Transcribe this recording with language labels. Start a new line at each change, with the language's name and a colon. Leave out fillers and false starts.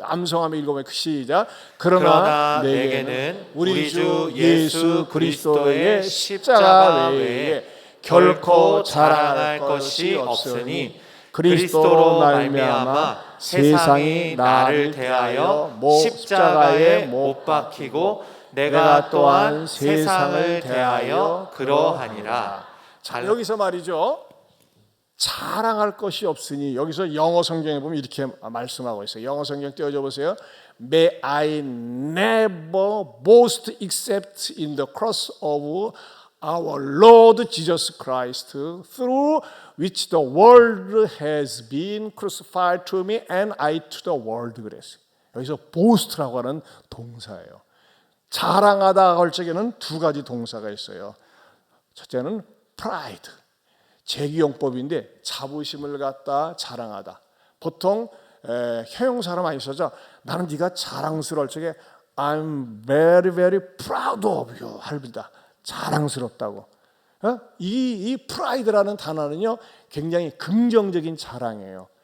Korean: 암송하며 읽어보면 시작. 그러나 내게는 우리 주 예수 그리스도의 십자가 외에 결코 자랑할 것이 없으니 그리스도로 말미암아 세상이 나를 대하여 십자가에 못 박히고 내가 또한 세상을 대하여 그러하니라. 자, 여기서 말이죠, 자랑할 것이 없으니, 여기서 영어 성경에 보면 이렇게 말씀하고 있어요. 영어 성경 띄워줘 보세요.
English: May I never boast except in the cross of our Lord Jesus Christ, through which the world has been crucified to me and I to the world.
Korean: 그랬어요. 여기서 boast라고 하는 동사예요. 자랑하다 할 적에는 두 가지 동사가 있어요. 첫째는 pride, 제기용법인데 자부심을 갖다 자랑하다. 보통 형용사로 많이 쓰죠. 나는 네가 자랑스러울 적에
English: I'm very very proud of you
Korean: 합니다. 자랑스럽다고. 이 pride라는 단어는요, 굉장히 긍정적인 자랑이에요.